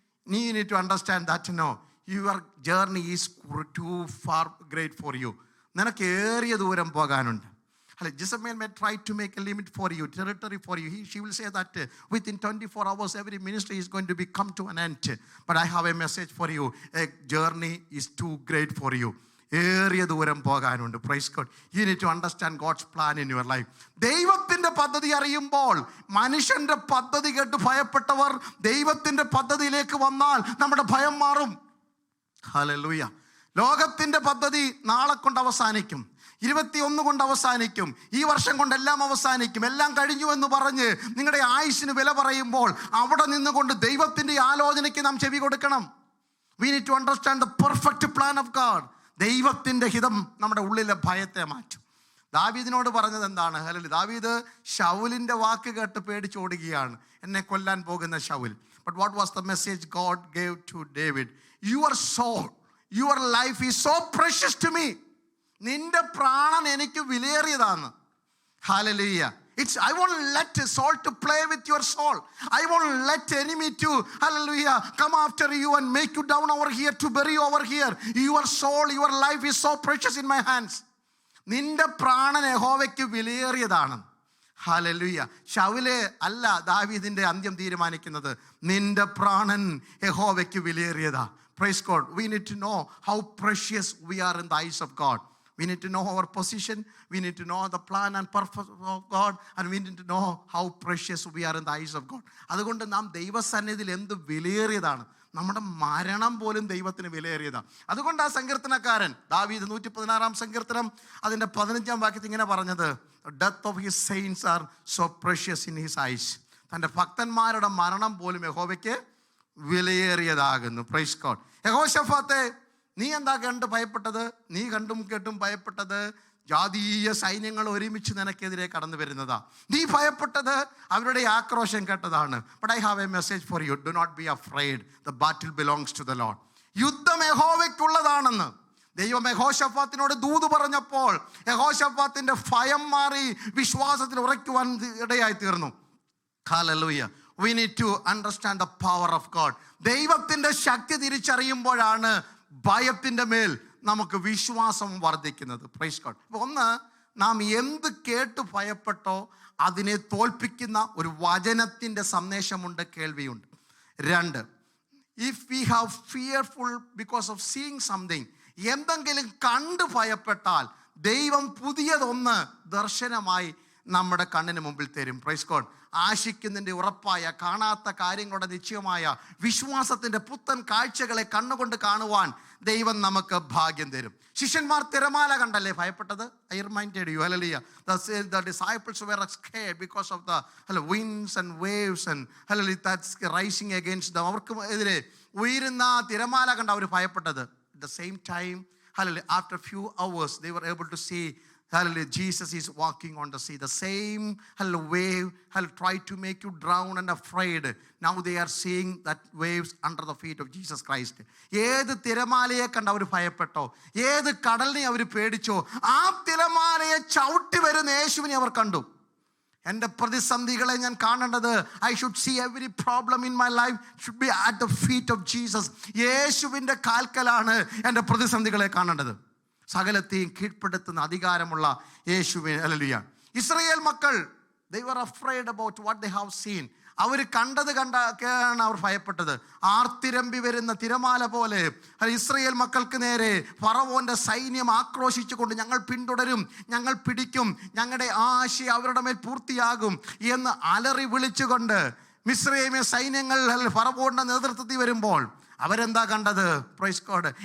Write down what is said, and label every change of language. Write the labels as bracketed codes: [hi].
[en] നീ need to understand that, no, your journey is too far great for you. [ml] നിനക്ക് ഏറിയ ദൂരം പോകാനുണ്ട്. [en] Jezebel may try to make a limit for you, territory for you. She will say that within 24 hours every ministry is going to come to an end. But I have a message for you. A journey is too great for you. [ml] ഏറിയ ദൂരം പോകാനുണ്ട്. [en] Praise God. You need to understand God's plan in your life. [ml] ദൈവത്തിൻ്റെ പദ്ധതി അറിയുമ്പോൾ, മനുഷ്യൻ്റെ പദ്ധതി കേട്ട് ഭയപ്പെട്ടവർ ദൈവത്തിൻ്റെ പദ്ധതിയിലേക്ക് വന്നാൽ നമ്മുടെ ഭയം മാറും. ഹല്ലേലൂയ. ലോകത്തിൻ്റെ പദ്ധതി നാളെ കൊണ്ട് അവസാനിക്കും, 21 കൊണ്ട് അവസാനിക്കും, ഈ വർഷം കൊണ്ടെല്ലാം അവസാനിക്കും, എല്ലാം കഴിഞ്ഞു എന്ന് പറഞ്ഞ് നിങ്ങളുടെ ആയുസ്സിന് വില പറയുമ്പോൾ അവിടെ നിന്നുകൊണ്ട് ദൈവത്തിൻ്റെ ആലോചനയ്ക്ക് നാം ചെവി കൊടുക്കണം. [en] We need to understand the perfect plan of God. [ml] ദൈവത്തിൻ്റെ ഹിതം നമ്മുടെ ഉള്ളിലെ ഭയത്തെ മാറ്റും. ദാവീദിനോട് പറഞ്ഞത് എന്താണ്? ദാവീദ് ശൗലിൻ്റെ വാക്ക് കേട്ട് പേടിച്ചോടുകയാണ്, എന്നെ കൊല്ലാൻ പോകുന്ന Saul. [en] But what was the message God gave to David? Your soul, your life is so precious to me. [ml] നിന്റെ പ്രാണൻ എനിക്ക് വിലയേറിയതാണ്. Hallelujah. [en] I won't let soul to play with your soul. I won't let enemy to, hallelujah, come after you and make you down over here, to bury you over here. Your soul, your life is so precious in my hands. [ml] നിന്റെ പ്രാണൻ യഹോവയ്ക്ക് വിലയേറിയതാണ്. Hallelujah. ശൗലേ അല്ല ദാവീദിന്റെ അന്ത്യം തീരുമാനിക്കുന്നത്. നിന്റെ പ്രാണൻ യഹോവയ്ക്ക് വിലയേറിയതാ. [en] Praise God. We need to know how precious we are in the eyes of God. We need to know our position. We need to know the plan and purpose of God. And we need to know how precious we are in the eyes of God. [ml] അതുകൊണ്ട് നാം ദൈവസന്നിധിയിൽ എന്ത് വിലയേറിയതാണ്. നമ്മുടെ മരണം പോലും ദൈവത്തിന് വിലയേറിയതാണ്. അതുകൊണ്ട് ആ സങ്കീർത്തനക്കാരൻ ദാവീദ് 116-ാം സങ്കീർത്തനം അതിൻ്റെ 15-ാം വാക്യത്തിൽ ഇങ്ങനെ പറഞ്ഞത്, [en] Death of his saints are so precious in his eyes. [ml] തൻ്റെ ഭക്തന്മാരുടെ മരണം പോലും യഹോവയ്ക്ക് വിലയേറിയതാകുന്നു. [en] Praise God. [ml] യഹോശഫാത്തെ, നീ എന്താ കണ്ട് ഭയപ്പെട്ടത്? നീ കണ്ടും കേട്ടും ഭയപ്പെട്ടത് ജാതീയ സൈന്യങ്ങൾ ഒരുമിച്ച് നിനക്കെതിരെ കടന്നു വരുന്നതാ. നീ ഭയപ്പെട്ടത് അവരുടെ ആക്രോശം കേട്ടതാണ്. [en] But I have a message for you. Do not be afraid. The battle belongs to the Lord. [ml] യുദ്ധം യഹോവയ്ക്കുള്ളതാണെന്ന് ദൈവം യഹോശഫാത്തിനോട് ദൂത് പറഞ്ഞപ്പോൾ യഹോശഫാത്തിന്റെ ഭയം മാറി വിശ്വാസത്തിൽ ഉറയ്ക്കുവാൻ ഇടയായി തീർന്നു. Hallelujah. [en] We need to understand the power of God. [ml] ദൈവത്തിൻ്റെ ശക്തി തിരിച്ചറിയുമ്പോഴാണ് ഭയത്തിൻ്റെ മേൽ നമുക്ക് വിശ്വാസം വർദ്ധിക്കുന്നത്. [en] Praise God. [ml] അപ്പോൾ ഒന്ന്, നാം എന്ത് കേട്ട് ഭയപ്പെട്ടോ അതിനെ തോൽപ്പിക്കുന്ന ഒരു വചനത്തിൻ്റെ സന്ദേശമുണ്ട്, കേൾവിയുണ്ട്. രണ്ട്, [en] if we have fearful because of seeing something, [ml] എന്തെങ്കിലും കണ്ട് ഭയപ്പെട്ടാൽ ദൈവം പുതിയതൊന്ന് ദർശനമായി നമ്മുടെ കണ്ണിന് മുമ്പിൽ തരും. [en] Praise God. [ml] ആശിക്കുന്നതിൻ്റെ ഉറപ്പായ, കാണാത്ത കാര്യങ്ങളുടെ നിശ്ചയമായ വിശ്വാസത്തിൻ്റെ പുത്തൻ കാഴ്ചകളെ കണ്ണുകൊണ്ട് കാണുവാൻ ദൈവം നമുക്ക് ഭാഗ്യം തരും. ശിഷ്യന്മാർ തിരമാല കണ്ടല്ലേ ഭയപ്പെട്ടത്? [en] I reminded you, hallelujah. The disciples were scared because of the winds and waves and hallelujah that's rising against them. [ml] അവർക്ക് എതിരെ ഉയരുന്ന തിരമാല കണ്ട അവർ ഭയപ്പെട്ടത്. [en] At the same time, hallelujah, after a few hours they were able to see, hallelujah, Jesus is walking on the sea. The same hallelujah wave tried to make you drown and afraid. Now they are seeing that waves under the feet of Jesus Christ. [ml] ഏത് തിരമാലയെ കണ്ട് അവർ ഭയപ്പെട്ടോ, ഏത് കടലിനെ അവർ പേടിച്ചോ, ആ തിരമാലയെ ചവിട്ടി വരുന്ന യേശുവിനെ അവർ കണ്ടു. എൻ്റെ പ്രതിസന്ധികളെ ഞാൻ കാണേണ്ടത്, [en] I should see every problem in my life should be at the feet of Jesus. [ml] യേശുവിൻ്റെ കാൽക്കലാണ് എൻ്റെ പ്രതിസന്ധികളെ കാണേണ്ടത്. സകലത്തെയും കീഴ്പ്പെടുത്തുന്ന അധികാരമുള്ള യേശുവിൻ. ഹല്ലേലൂയ. ഇസ്രായേൽ മക്കൾ, [en] they were afraid about what they have seen. [ml] അവർ കണ്ടാണ് അവർ ഭയപ്പെട്ടത്. ആർത്തിരമ്പി വരുന്ന തിരമാല പോലെ ഇസ്രായേൽ മക്കൾക്ക് നേരെ ഫറവോന്റെ സൈന്യം ആക്രോശിച്ചുകൊണ്ട് ഞങ്ങൾ പിന്തുടരും, ഞങ്ങൾ പിടിക്കും, ഞങ്ങളുടെ ആശ അവരുടെ മേൽ പൂർത്തിയാകും എന്ന് അലറി വിളിച്ചുകൊണ്ട് മിസ്രൈമ്യ സൈന്യങ്ങൾ ഫറവോന്റെ നേതൃത്വത്തിൽ വരുമ്പോൾ അവരെന്താ കണ്ടത്? [en] Praise God.